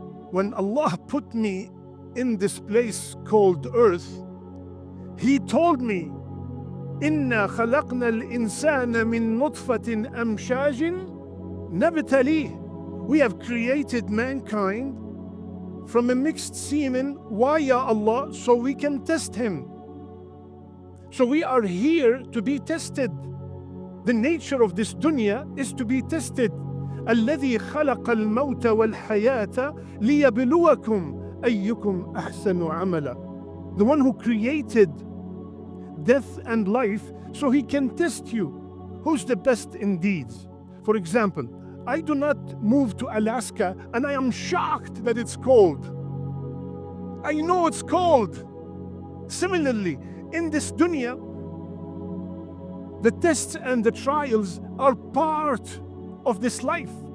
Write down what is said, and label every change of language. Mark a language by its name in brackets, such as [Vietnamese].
[English] When Allah put me in this place called earth, He told me, [Arabic] إِنَّا خَلَقْنَا الْإِنسَانَ مِن نُطْفَةٍ أَمْشَاجٍ نَبْتَلِيهِ. [English] We have created mankind from a mixed semen. Why, Ya Allah? So we can test him. So we are here to be tested. The nature of this dunya is to be tested. [Arabic] الذي خلق الموت والحياة ليبلوكم أيكم أحسن عملا. [English] The one who created death and life so He can test you. Who's the best in deeds? For example, I do not move to Alaska and I am shocked that it's cold. I know it's cold. Similarly, in this dunya, the tests and the trials are part of this life.